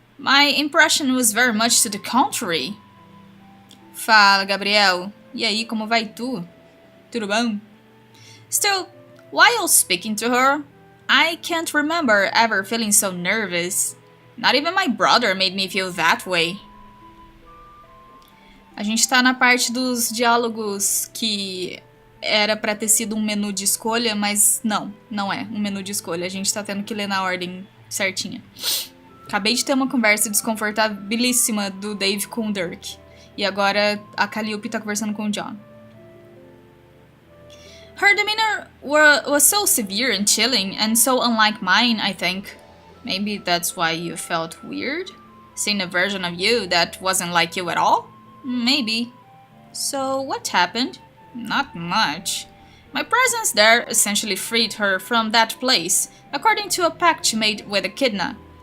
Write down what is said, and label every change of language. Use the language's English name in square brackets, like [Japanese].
[English] My impression was very much to the contrary. [Portuguese] Fala, Gabriel. E aí, como vai tu? Tudo bom? [English] Still, while speaking to her, I can't remember ever feeling so nervous. Not even my brother made me feel that way. [Portuguese] A gente tá na parte dos diálogos que era pra ter sido um menu de escolha, mas não é um menu de escolha. A gente tá tendo que ler na ordem certinha. Acabei de ter uma conversa desconfortabilíssima do Dave com o Dirk. E agora a Calliope tá conversando com o John. [English] Her demeanor was so severe and chilling, and so unlike mine, I think. Maybe that's why you felt weird? Seeing a version of you that wasn't like you at all? Maybe. So what happened? Not much. My presence there essentially freed her from that place, according to a pact she made with Echidna.